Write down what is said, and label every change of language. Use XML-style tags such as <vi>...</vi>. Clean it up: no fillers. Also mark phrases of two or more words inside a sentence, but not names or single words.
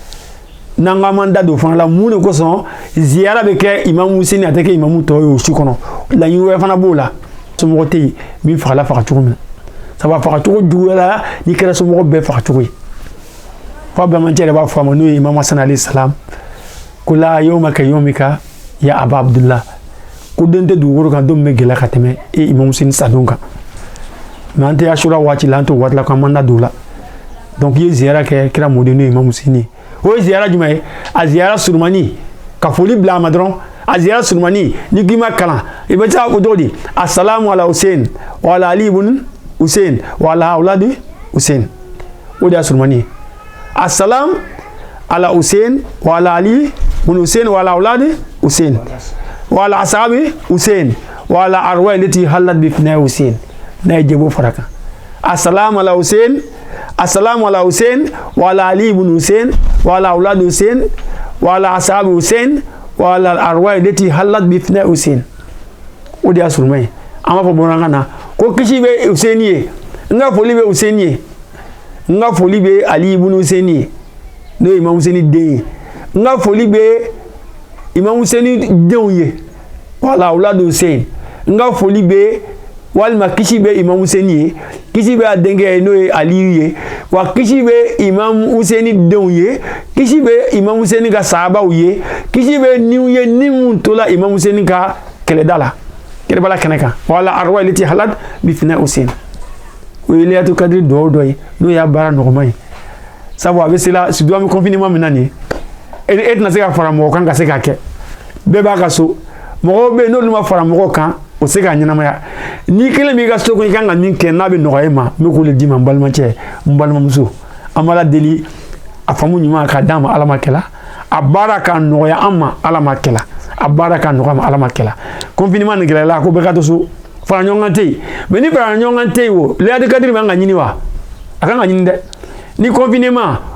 <bm>n'an ko an m'an da don fana la mun de kosɔn ziyara bɛ kɛ Imam Hussein a tɛ kɛ imamu tɔw ye o su kɔnɔ laɲini wɛrɛ fana b'o la somɔgɔ tɛ yen min fagala faga cogo min na sabu a faga cogo juguyala n'i kɛra somɔgɔ bɛɛ faga cogo ye fo a balimancɛ yɛrɛ b'a fɔ a ma n'o ye Imam Hasan</bm> <ar>عليه السلام</ar> <bm>ko</bm> <ar>لا يوم كيومك يا أبا عبد الله</ar> <bm>ko den tɛ dugukolo kan don min bɛ gɛlɛya ka tɛmɛ e Imam Hussein sadon kan mais an tɛ Ashura waati la an t'o waati la k'an m'an da don o la donc i ye ziyara kɛ kira mɔden n'o ye Imam Hussein ye o ye ziyara jumɛn ye a ziyara surumani ka foli bila a ma dɔrɔn a ziyara surumani ni k'i ma kalan i bɛ taa ko cogo di</bm> <ar>السلام على الحسين وعلى علي بن الحسين وعلى أولاد الحسين</ar> <bm>o de y'a surumani ye</bm> <ar>السلام على الحسين وعلى علي بن الحسين وعلى أولاد الحسين وعلى أصحاب الحسين وعلى الأرواح التي حلت بفناء الحسين</ar> <bm>n'a ye jɛbo fara kan</bm> <ar>السلام على الحسين السلام على الحسين وعلى علي بن الحسين وعلى أولاد الحسين وعلى أصحاب الحسين وعلى الأرواح التي حلت بفناء الحسين</ar> <bm>o de y'a surumani an b'a fɔ bamanankan na ko kisi bɛ Hussein ye n ka foli bɛ Hussein ye n ka foli bɛ Ali ibn Hussein ye n'o ye Imam Hussein den ye n ka foli bɛ Imam Hussein denw ye wala</bm> <ar>أولاد الحسين</ar> <bm>n ka foli bɛ walima kisi bɛ Imam Hussein ye kisi bɛ a denkɛ ye n'o ye Aliyu ye wa kisi bɛ Imam Hussein denw ye kisi bɛ Imam Hussein ka sahabaw ye kisi bɛ niw ye ni mun tola Imam Hussein ka kɛlɛda la kɛlɛbala kɛnɛ kan wala</bm> <ar>الأرواح التي حلت بفناء الحسين</ar> <bm>o ye Laylatul Qadr duwawu dɔ ye n'o y'a baara nɔgɔma ye sabu a bɛ se la surtout an bɛ confinement min na nin ye e tɛna se ka fara mɔgɔ kan ka se k'a kɛ bɛɛ b'a ka so mɔgɔw bɛ yen n'olu ma fara mɔgɔw kan o se k'a ɲɛnamaya n'i kelen b'i ka so kɔnɔ i kan ka min kɛ n'a bɛ nɔgɔya e ma n bɛ k'o le d'i ma n balimacɛ n balimamuso an b'a la deli a faamu ɲuman k'a d'a ma ala ma kɛla a baara k'a nɔgɔya an ma ala ma kɛla a baara k'a nɔgɔya ma ala ma kɛla confinement nin gɛlɛyala ko bɛɛ ka to so fara ɲɔgɔn tɛ yen mais ni fara ɲɔgɔn tɛ yen o laylatul kadiri man ka ɲini wa a kan ka ɲini dɛ ni confinement</bm>